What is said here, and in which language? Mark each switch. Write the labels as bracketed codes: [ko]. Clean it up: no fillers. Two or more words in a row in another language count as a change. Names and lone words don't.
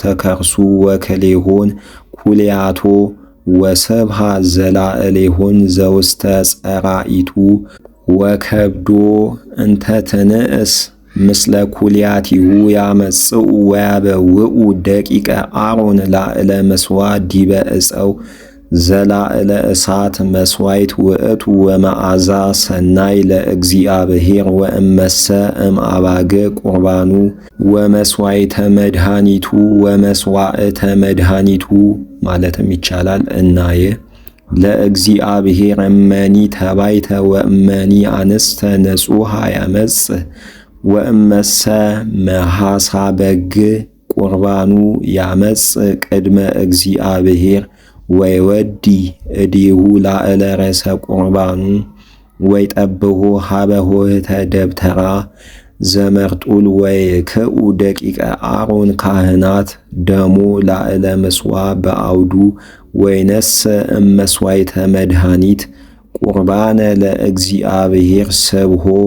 [gez] ከርሱ ወክሌሆን ኩልያቶ ወስብሐ ዘላዕሌሆን ዘውስተ ጸራኢቱ ወከብዶ እንተ ትንእስ ምስለ ኩልያቲሁ ያመጽኡ ወያበውኡ ደቂቀ አሮን ላዕለ ምሥዋዕ ዲበ ዕፀው ዘላዕለ እሳት መሥዋዕት ውእቱ ወመዓዛ ሰናይ ለእግዚአብሔር ወእመሰ እምአባግዕ ቁርባኑ ወመሥዋዕተ መድኃኒቱ ወመሥዋዕተ መድኃኒቱ [am] ማለትም ይቻላል። እናየ [gez] ለእግዚአብሔር እመኒ ተባይተ ወእመኒ አንስተ ንጹሐ ያመጽእ ወእመሰ መሐሳ በግዕ ቁርባኑ ያመጽእ ቅድመ እግዚአብሔር ወይወዲ እዴሁ ላዕለ ርእሰ ቁርባኑ ወይጠብሖ ሀበ ኆኅተ ደብተራ ዘመርጡል ወይክኡ ደቂቀ አሮን ካህናት ደሞ ላዕለ ምሥዋዕ በአውዱ ወይነስእ እመሥዋዕተ መድኃኒት ቁርባነ ለእግዚአብሔር ስብሖ